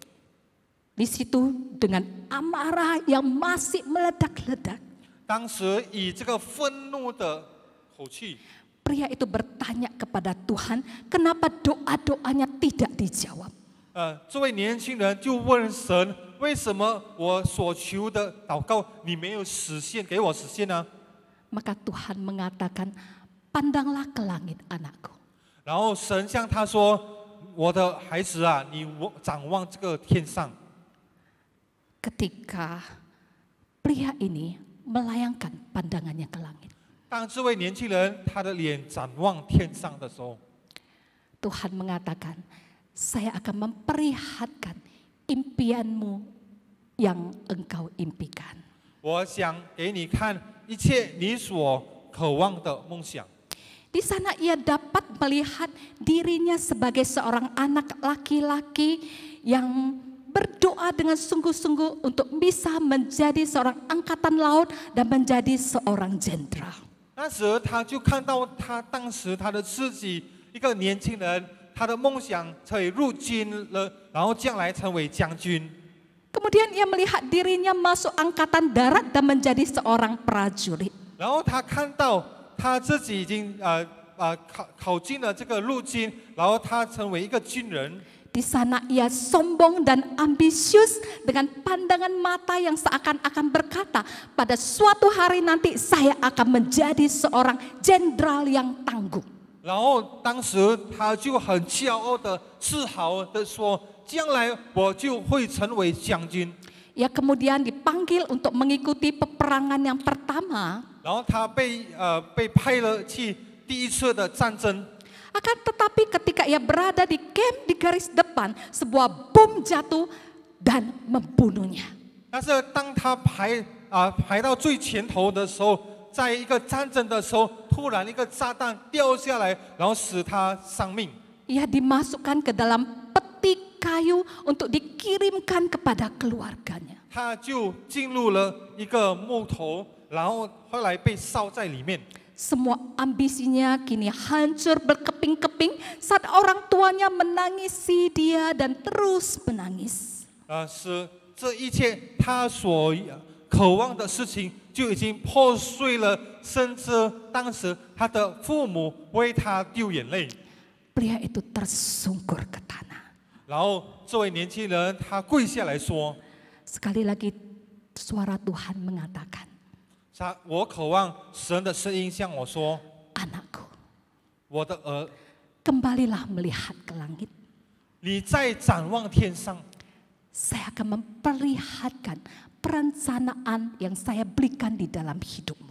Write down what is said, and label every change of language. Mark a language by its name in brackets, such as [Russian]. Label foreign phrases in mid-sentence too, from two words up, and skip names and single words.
[Indonesian] Di situ dengan amarah yang masih meledak-ledak, [Chinese] 当时以这个愤怒的口气， [Indonesian] pria itu bertanya kepada Tuhan, kenapa doa-doanya tidak dijawab? [Chinese] 这位年轻人就问神：为什么我所求的祷告你没有实现，给我实现呢？ [Indonesian] Maka Tuhan mengatakan, pandanglah ke langit anakku. [Chinese] 然后神向他说：我的孩子啊，你展望这个天上。 [Indonesian] Ketika pria ini melayangkan pandangannya ke langit, [Chinese] 当这位年轻人他的脸展望天上的时候， [Indonesian] Tuhan mengatakan, saya akan memperlihatkan impianmu yang engkau impikan. [Chinese] 我想给你看一切你所渴望的梦想。 [Indonesian] Di sana ia dapat melihat dirinya sebagai seorang anak laki-laki yang berdoa dengan sungguh-sungguh untuk bisa menjadi seorang angkatan laut dan menjadi seorang jenderal. [Chinese] 那时他就看到他当时他的自己一个年轻人，他的梦想可以入军了，然后将来成为将军。 [Indonesian] Kemudian ia melihat dirinya masuk angkatan darat dan menjadi seorang prajurit. [Chinese] 然后他看到他自己已经考进了这个陆军，然后他成为一个军人。 [Indonesian] Di sana ia sombong dan ambisius dengan pandangan mata yang seakan-akan berkata, pada suatu hari nanti saya akan menjadi seorang jenderal yang tangguh. [Chinese] 然后当时他就很骄傲的、自豪的说：“将来我就会成为将军。” [Indonesian] Ia kemudian dipanggil untuk mengikuti peperangan yang pertama. [Chinese] 然后他被派了去第一次的战争。 [Indonesian] Akan tetapi ketika ia berada di camp di garis depan, sebuah bom jatuh dan membunuhnya. [Chinese] 但是当他排到最前头的时候，在一个战争的时候，突然一个炸弹掉下来，然后使他丧命。 [Indonesian] Ia dimasukkan ke dalam peti kayu untuk dikirimkan kepada keluarganya. [Chinese] 他就进入了一个木头，然后后来被烧在里面。 [Indonesian] Semua ambisinya kini hancur berkeping-keping saat orang tuanya menangisi dia dan terus menangis. [Chinese] 使这一切他所渴望的事情就已经破碎了，甚至当时他的父母为他掉眼泪。 [Indonesian] Pria itu tersungkur ke tanah. [Chinese] 然后这位年轻人他跪下来说 [Indonesian] Sekali lagi suara Tuhan mengatakan, [Chinese] 我渴望神的声音向我说， [Indonesian] anakku, [Chinese] 我的儿， [Indonesian] kembalilah melihat ke langit. [Chinese] 你再展望天上， [Indonesian] Saya akan memperlihatkan perencanaan yang saya berikan di dalam hidupmu.